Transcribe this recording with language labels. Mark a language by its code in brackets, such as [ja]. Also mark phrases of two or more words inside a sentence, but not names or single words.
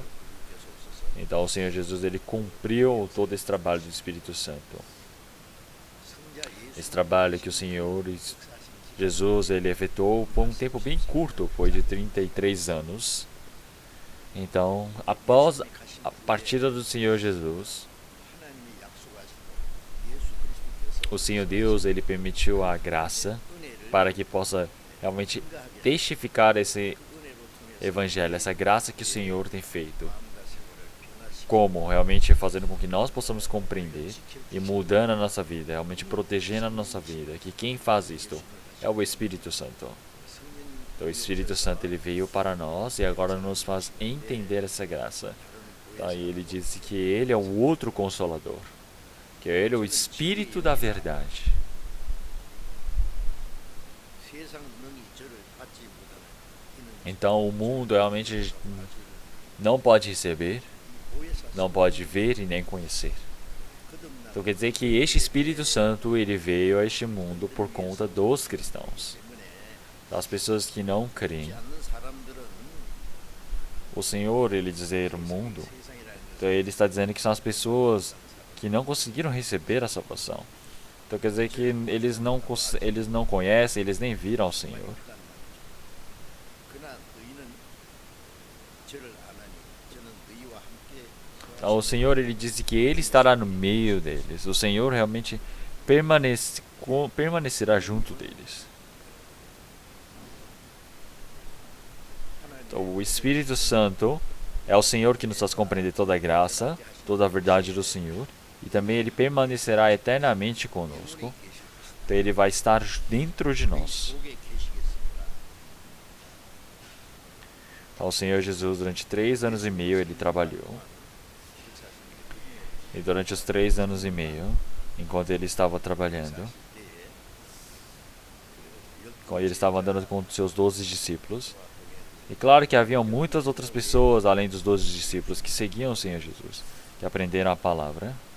[pt] Então, o Senhor Jesus ele cumpriu todo esse trabalho do Espírito Santo. Esse trabalho que o Senhor Jesus ele efetuou por um tempo bem curto, foi de 33 anos. Então, após a partida do Senhor Jesus, [ko] 하나님이 약속하시고 예수 그리스도께서 [pt] o Senhor Deus ele permitiu a graça [ko] 은혜를 [pt] para que possa realmente testificar esse evangelho, essa graça que o Senhor tem feito. [ko] 마음과 생활을 변화시키고 [pt] Como realmente fazendo com que nós possamos compreender e mudando a nossa vida, realmente protegendo a nossa vida, que quem faz isto é o Espírito Santo. [ko] 성령 [pt] Então, o Espírito Santo ele veio para nós e agora nos faz entender essa graça. Então, aí ele disse que ele é o outro consolador, que ele é o Espírito da verdade. [ko] 세상 능히 저를 받지 못하는 이는 [pt] Então, o mundo realmente não pode receber, [ko] 보혜사 [pt] não pode ver e nem conhecer. [ko] 거듭나 [pt] Então, quer dizer que este Espírito Santo ele veio a este mundo por conta dos cristãos. [ko] 때문에 [pt] Das pessoas que não creem. [ko] 믿지 않는 사람들은 [pt] O Senhor, ele dizer o mundo, [ko] 세상이라는 것을 [pt] então ele está dizendo que são as pessoas que não conseguiram receber a salvação. Então quer dizer que eles não conhecem, eles nem viram o Senhor. [ko] 있다는 말이죠. 그러나 너희는 저를 아나니 저는 너희와 함께 [pt] Então, o Senhor ele disse que ele estará no meio deles. O Senhor realmente permanecerá junto deles. Então, o Espírito Santo é o Senhor que nos faz compreender toda a graça, toda a verdade do Senhor. E também ele permanecerá eternamente conosco. Então ele vai estar dentro de nós. [ko] 속에 계시겠습니다. [pt] Então o Senhor Jesus durante 3 anos e meio ele trabalhou. E durante os 3 anos e meio, enquanto ele estava trabalhando, quando ele estava andando com seus 12 discípulos, e claro que haviam muitas outras pessoas além dos 12 discípulos que seguiam o Senhor Jesus, que aprenderam a palavra.